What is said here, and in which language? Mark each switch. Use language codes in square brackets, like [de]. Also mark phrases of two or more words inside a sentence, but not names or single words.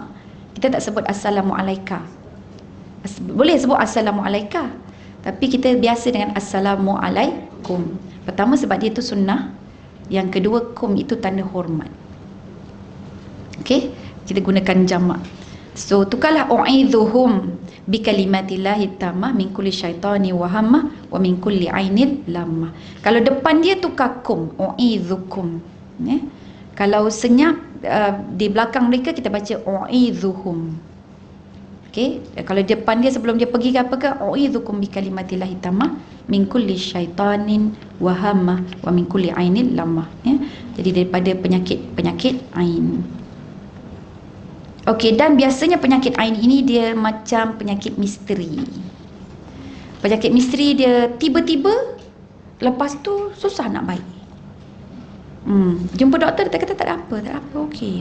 [ms] Kita tak sebut assalamualaika. Boleh sebut assalamualaika, tapi kita biasa dengan assalamualaikum. Pertama sebab dia itu sunnah. Yang kedua, kum itu tanda hormat. Okey, kita gunakan jamak. So tukarlah [ar] أعيذهم بكلمات الله التامة من كل شيطان وهامة ومن كل عين لامة. [ms] Kalau depan dia tukar kum, u'idzukum ya. Kalau senyap di belakang mereka kita baca u'idzuhum. Okey, kalau depan dia sebelum dia pergi ke apa ke, [ar] أعيذكم بكلمات الله التامة من كل شيطان وهامة ومن كل عين لامة ya. [ms] Jadi daripada penyakit ain. Okey, dan biasanya penyakit ain ini dia macam penyakit misteri. Penyakit misteri dia tiba-tiba, lepas tu susah nak baik. Jumpa doktor, dia kata tak ada apa, okey.